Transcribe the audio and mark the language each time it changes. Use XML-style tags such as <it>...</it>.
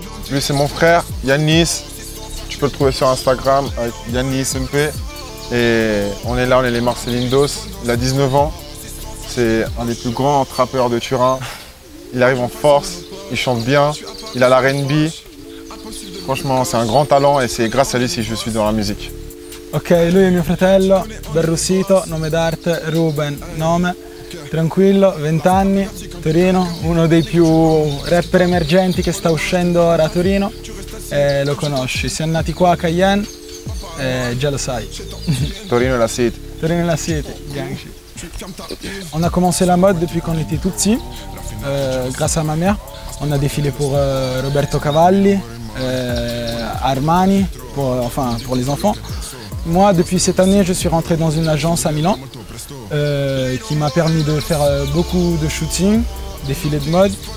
<fr>Lui c'est mon frère, Yannis. Tu peux le trouver sur Instagram avec Yannis MP. Et on est là, on est les Marcelindos. Il a 19 ans. C'est un des plus grands trappeurs de Turin. Il arrive en force, il chante bien, il a la R&B. Franchement, c'est un grand talent et c'est grâce à lui si je suis dans la musique.</fr> <it>Ok, lui è mio fratello, Berrussito, nome d'arte Ruben, nome, tranquillo, 20 anni, Torino, uno dei più rapper emergenti che sta uscendo ora a Torino, lo conosci, siamo nati qua a Cayenne, già lo sai. Torino è la city. Torino è la city,</it> <en>gang shit.</en> <fr>On a commencé la mode depuis qu'on était tout petit, grâce à ma mère. On a défilé pour Roberto Cavalli, Armani, pour les enfants. Moi, depuis cette année, je suis rentré dans une agence à Milan qui m'a permis de faire beaucoup de shooting, défilés de mode.</fr>